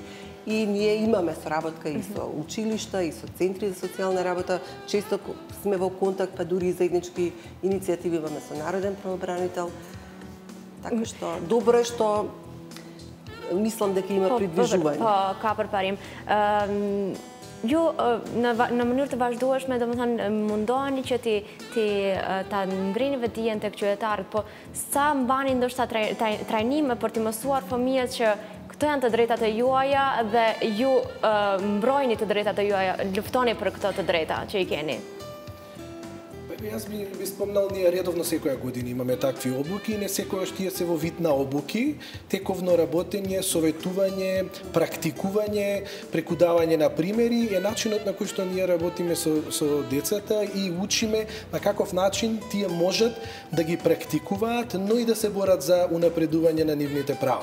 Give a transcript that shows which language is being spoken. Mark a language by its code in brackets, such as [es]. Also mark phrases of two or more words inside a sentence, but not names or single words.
[mk] И ние имаме соработка и со училишта, и со центри за социјална работа. Често сме во контакт, па дури и заеднички иницијативи имаме со Народен правобранител. Така што добро е што мислам дека има придвижување. [sq] Ka përparim. Ju në mënyrë të vazhdueshme, domethënë mundoheni që ta ngrini vetdijen tek qytetarët, po sa mbani ndoshta trajnime për t'i mësuar fëmijët që këto janë të drejtat e juaja dhe ju mbrojni të drejtat e juaja, luftoni për këto të drejta që i keni. [mk] Јас би спомнал, ние редовно секоја година имаме такви обуки и не секојаш тие се во вид на обуки, тековно работење, советување, практикување, преку давање на примери е начинот на кој што ние работиме со децата и учиме на каков начин тие можат да ги практикуваат, но и да се борат за унапредување на нивните права.